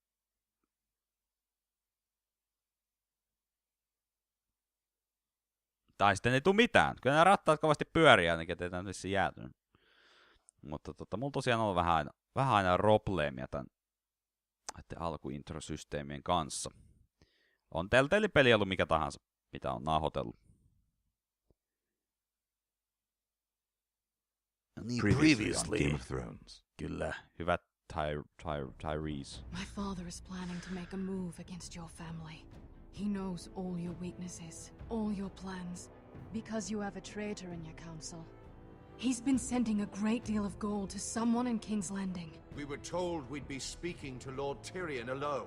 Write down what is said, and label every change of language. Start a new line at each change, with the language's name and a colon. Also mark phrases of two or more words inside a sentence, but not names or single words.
Finnish: Tai sitten ei tuu mitään. Kyllä nämä rattaat kovasti pyörii ainakin, ettei tämä vissiin jäätynyt. Mutta mulla tosiaan on vähän aina probleemia tämän alkuintrosysteemien kanssa. On Telltale peli ollut mikä tahansa, mitä on nauhoitellut.
English: Previously on Game of Thrones.
Finnish: Kyllä, hyvät Tyrese.
English: My father is planning to make a move against your family. He knows all your weaknesses, all your plans, because you have a traitor in your council. He's been sending a great deal of gold to someone in King's Landing. We were told we'd be speaking to Lord Tyrion alone.